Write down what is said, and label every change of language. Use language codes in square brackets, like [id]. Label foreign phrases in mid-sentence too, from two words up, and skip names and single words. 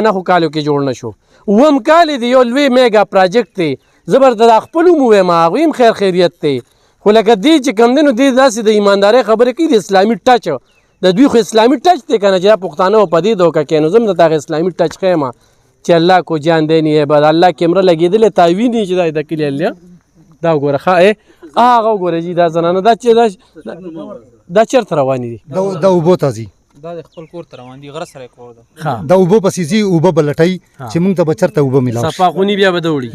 [ps] نهو کالو کې جوړ نه شو اووم کال یې د یو لوی میګا پراجیکټ دی زه به دا خپل هم ووایم هغوی هم خیر خیریت دی خو لکه دې چې کوم دی نو دې داسې د ایماندارۍ خبرې کوي د اسلامي ټچ د دوی خو اسلامي ټچ دی که نه چې دا پښتانه به په دې دوکه کوي نو زه هم د هغه اسلامي ټچ ښیم چې [ur] الله کو جان دینی ہے [ps] بعد الله کیمره لګېدلې تاوین یې چې دا د کلي الله دا وګوره ښه هغه وګوره جي دا زنانه دا چېرته روانې دي دا اوبو ته ځي دا د خپل کور ته روان دي غره سره کور ده دا اوبو پسې ځي اوبه به لټوي چې موږ ته به چېرته اوبه میلاو شي صفا خوني بیا به ده وړي